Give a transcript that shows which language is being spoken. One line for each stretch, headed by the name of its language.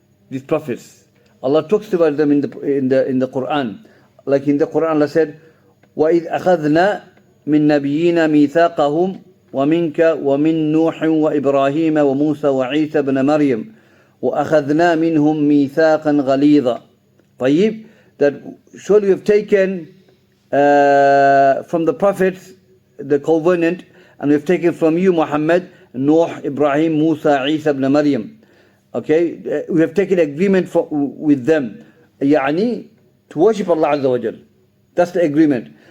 English: These prophets, Allah talks about them in the Quran. Like in the Quran, Allah said,
Arabic: وَإِذْ أَخَذْنَا مِن نَبِيِّينَ مِيثَاقَهُمْ وَمِنْكَ وَمِن نُوحٍ وَإِبْرَاهِيمَ وَمُوسَى وَعِيسَى بْنَ مَرْيَمَ وَأَخَذْنَا مِنْهُمْ مِيثَاقًا غَلِيظًا.
English: طيب, that surely we have taken from the prophets the covenant, and we have taken from you, Muhammad, Nuh, Ibrahim, Musa, Isa ibn Maryam. Okay, we have taken agreement with them, يعني, to worship Allah Azza wa Jal. That's the agreement.